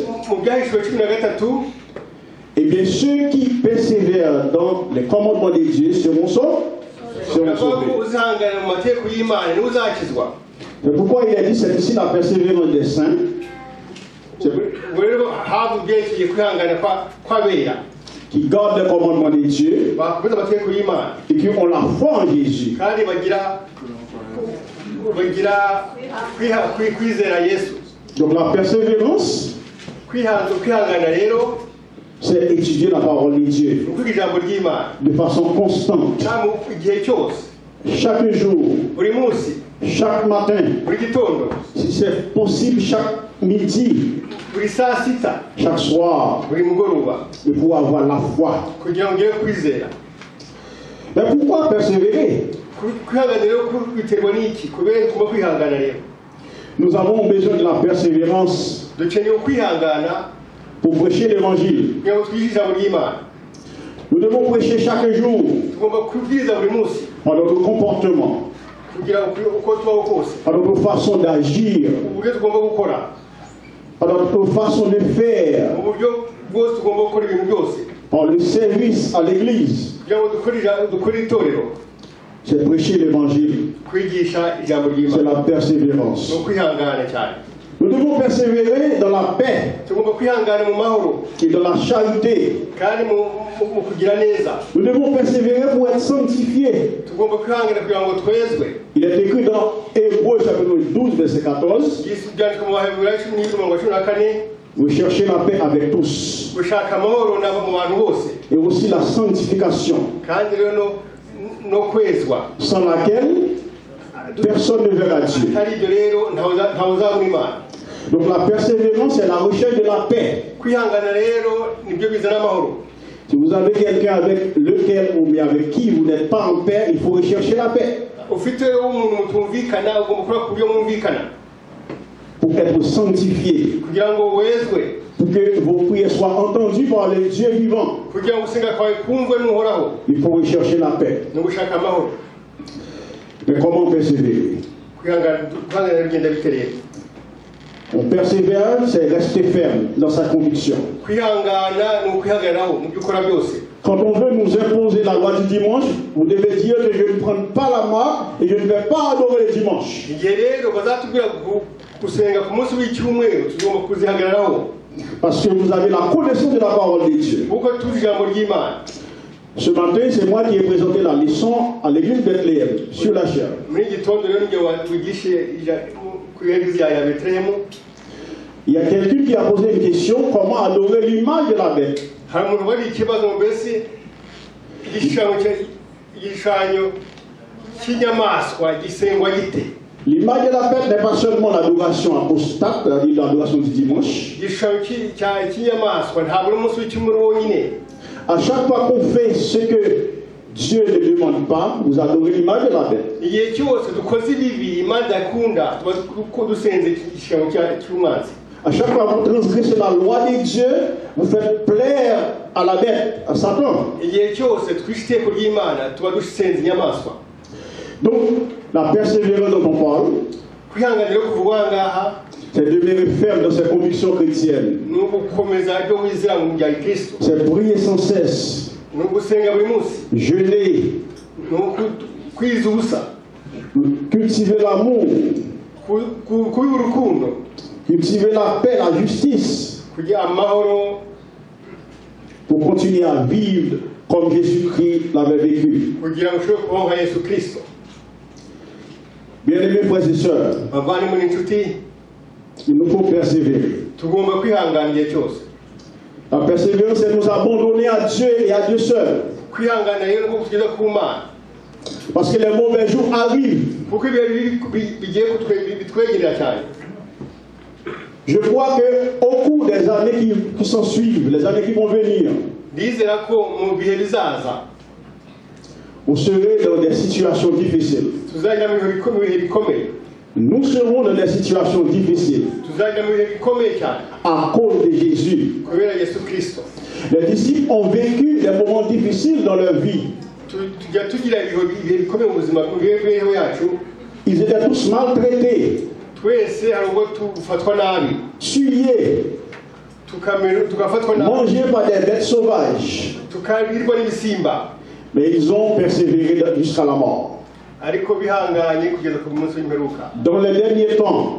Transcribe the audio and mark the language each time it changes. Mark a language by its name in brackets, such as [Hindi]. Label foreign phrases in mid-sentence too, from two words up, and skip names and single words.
[Kinyarwanda] mu Byahishuwe 13, [French] eh bien ceux qui persévèrent dans les commandements de Dieu seront sauvés. [Kinyarwanda] uzihangana mu mategeko y'Imana niwe uzakizwa. [French] C'est pourquoi il a dit c'est ici la persévérance des saints. [Kinyarwanda] Ubwo rero havu byerekeye kwihangana kw'abera [French] Qui gardent les commandements de Dieu [Kinyarwanda] bakomeza amategeko y'Imana [French] et qui ont la foi en Jésus. [Kinyarwanda] kandi bagira kwizera Yesu. [French] Donc la persévérance, [Kinyarwanda] Kwihangana rero [French] c'est étudier la parole de Dieu [Kinyarwanda] ni ukwiga ijambo ry'Imana [French] de façon constante, [Kinyarwanda] cyangwa igihe cyose, [French] chaque jour, [Kinyarwanda] buri munsi, [French] chaque matin, [Kinyarwanda] buri gitondo, [French] si c'est possible chaque midi, [Kinyarwanda] buri saa sita, [French] chaque soir, [Kinyarwanda] buri mugoroba, [French] et pour avoir la foi. [Kinyarwanda] kugira ngo ugere kwizera. [French] Mais pourquoi persévérer? [Kinyarwanda] Kwihangana rero biterwa n'iki? Kubera tugomba kwihangana rero. [French] Nous avons besoin de la persévérance [Kinyarwanda] Dukeneye kwihangana [French] pour prêcher l'évangile. [Kinyarwanda] kugira ngo twigishe ijambo ry'Imana. [French] Nous devons prêcher chaque jour [Kinyarwanda] Tugomba kubwiriza buri munsi [French] par notre comportement, [Kinyarwanda] kugira uko tubaho kose, [French] par notre façon d'agir, [Kinyarwanda] uburyo tugomba gukora, [French] par notre notre façon de faire, [Kinyarwanda] mu buryo bwose tugomba gukora ibintu byose [French] par le service à l'église, [Kinyarwanda] kugira ngo dukore itorero [French] c'est prêcher l'évangile, [Kinyarwanda] kwigisha ijambo [French] c'est [Kinyarwanda] ry'Imana [French] la persévérance. [Kinyarwanda] ni ukwihangana cyane [French] Nous devons persévérer dans la paix [Kinyarwanda] tugomba kwihangana mu mahoro [French] et dans la charité. [Kinyarwanda] kandi mu kugira neza [French] Nous devons persévérer pour être sanctifiés. [Kinyarwanda] tugomba kwihangana kugira ngo twezwe [French] Il est écrit dans Hébreux chapitre 12, verset 14, [Kinyarwanda] byanditswe mu baheburayo 10:14 [French] vous cherchez la paix avec tous [Kinyarwanda] gushaka amahoro nabo mu bantu bose [French] et aussi la sanctification, [Kinyarwanda] kandi rero no kwezwa [French] sans laquelle personne ne verra Dieu. [Kinyarwanda] atari ibyo rero ntawe uzabona imana [French] Donc la persévérance, c'est la recherche de la paix. [Kinyarwanda] kwihangana rero nibyo bizana amahoro [French] Si vous avez quelqu'un avec lequel ou bien avec qui vous n'êtes pas en paix, il faut rechercher la paix [Kinyarwanda] ufite umuntu mutumvikana ugomba gukora ku buryo mwumvikana [French] pour être sanctifié, [Kinyarwanda] kugira ngo wezwe [French] pour que vos prières soient entendues par le Dieu vivant. [Kinyarwanda] kugira ngo gusenga kwawe kumvwe n'uhoraho [French] Il faut rechercher la paix. [Kinyarwanda] ni ugushaka amahoro [French] Mais comment persévérer? [Kinyarwanda] kwihangana bigenda biterera [French] On persévère, c'est rester ferme dans sa conviction. [Kinyarwanda] kwihangana ni ukwihagararaho mu byo ukora byose [French] Quand on veut nous imposer la loi du dimanche, vous devez dire que je ne prends pas la marque et je ne vais pas adorer le dimanche. [Kinyarwanda] igihe rero bazatubwira gusenga ku munsi w'icyumweru tugomba kuzihagararaho [French] Parce que vous avez la connaissance de la parole de Dieu. [Kinyarwanda] kuko tuzi ijambo ry'imana [French] Ce matin, c'est moi qui ai présenté la leçon à l'église Bethléem sur la chair. [Kinyarwanda] muri iki gitondo rero n'igihe wigishe ku ihegezi ya betelehemu [French] Il y a quelqu'un qui a posé une question, comment adorer l'image de la bête? [Kinyarwanda] hari umuntu wari ikibazo mbese igishushanyo cy'inyamaswa gisengwa gite [French] L'image de la bête n'est pas seulement l'adoration apostate, c'est-à-dire l'adoration du dimanche. [Kinyarwanda] igishushanyo cy'inyamaswa ntabwo ari umunsi w'icyumweru wonyine [French] À chaque fois qu'on fait ce que Dieu ne demande pas, vous adorez l'image de la bête. [Kinyarwanda] igihe cyose dukoze ibibi imana idakunda tuba dusenze igishushanyo cy'umwanzi. [French] À chaque fois que vous transgressez la loi de Dieu, vous faites plaire à la bête, à Satan. [Kinyarwanda] igihe cyose twishe iteko ry'imana tuba dusenze inyamaswa. [French] Donc, la persévérance dont on parle, [Kinyarwanda] kwihangana rero kuvugwa aha ngaha [French] c'est demeurer ferme dans ses convictions chrétiennes. [Kinyarwanda] ni ugukomeza ibyo wizera mu bya kristo, [French] C'est prier sans cesse, [Kinyarwanda] ni ugusenga buri munsi, [French] jeûner, [Kinyarwanda] ni ukwiza ubusa, [French] cultiver l'amour, [Kinyarwanda] kuba urukundo, [French] cultiver la paix, la justice, [Kinyarwanda] kugira amahoro, [French] pour continuer à vivre comme Jésus-Christ l'avait vécu. [Kinyarwanda] kugira ngo ushobore kubaho nka yesu kristo. [French] Bien-aimés frères et sœurs, [Kinyarwanda] bavandimwe n'inshuti [French] il nous faut persévérer. [Kinyarwanda] tugomba kwihangana igihe cyose. [French] La persévérance, c'est nous abandonner à Dieu et à Dieu seul. [Kinyarwanda] kwihangana rero nko kugeza ku mana, [French] Parce que les mauvais jours arrivent. [Kinyarwanda] kuko ibihe bigiye bitwegerera cyane. [French] Je crois qu'au cours des années qui s'en suivent, les années qui vont venir, [Kinyarwanda] ndizera ko mu bihe bizaza [French] vous serez dans des situations difficiles. [Kinyarwanda] tuzajya mu bihe bikomeye, [French] Nous serons dans des situations difficiles [Kinyarwanda] tuzajya mu bihe bikomeye cyane [French] à cause de Jésus. [Kinyarwanda] kubera yesu kristo. [French] Les disciples ont vécu des moments difficiles dans leur vie. [Kinyarwanda] tujya tugira ibihe bikomeye mu buzima bw'imibereho yacu. [French] Ils étaient tous maltraités, [Kinyarwanda] twese hari ubwo tufatwa nabi, [French] tués, [Kinyarwanda] tugafatwa nabi, [French] mangés par des bêtes sauvages. [Kinyarwanda] tukarirwa n'ibisimba, [French] Mais ils ont persévéré jusqu'à la mort. [Kinyarwanda] ariko bihanganye kugeza ku munsi w'imperuka. [French] Dans les derniers temps,